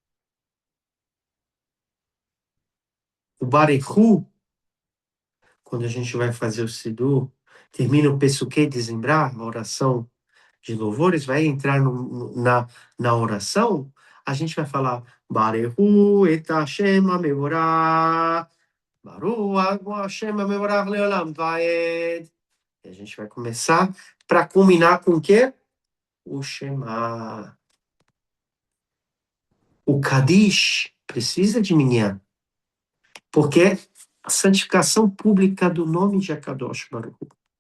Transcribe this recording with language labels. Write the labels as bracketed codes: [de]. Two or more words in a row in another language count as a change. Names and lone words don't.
[pt] O Barechu, quando a gente vai fazer o Sidur, termina o [he] פסוקי דזמרה, [pt] a oração de louvores, vai entrar na oração, a gente vai falar [he] ברכו את השם המבורך ברוך השם המבורך לעולם ועד. [pt] E a gente vai começar para culminar com o quê? O Shema. O Kadish precisa de minyan, porque é a santificação pública do nome de [he] הקדוש ברוך הוא.